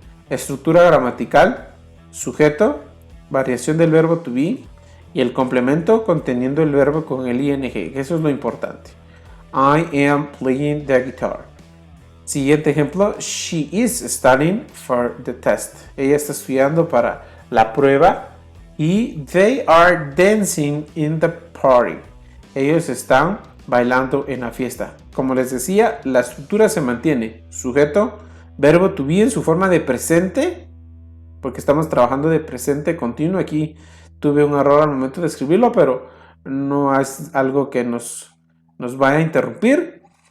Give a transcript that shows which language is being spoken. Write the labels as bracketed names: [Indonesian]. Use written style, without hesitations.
[Spanish] Estructura gramatical, sujeto, variación del verbo to be y el complemento conteniendo el verbo con el ing. Eso es lo importante. [English] I am playing the guitar. [Spanish] Siguiente ejemplo, [English] she is studying for the test. [Spanish] Ella está estudiando para la prueba. [English] Y they are dancing in the party. [Spanish] Ellos están bailando en la fiesta. Como les decía, la estructura se mantiene. Sujeto, verbo to be en su forma de presente, porque estamos trabajando de presente continuo. Aquí tuve un error al momento de escribirlo, pero no es algo que nos vaya a interrumpir.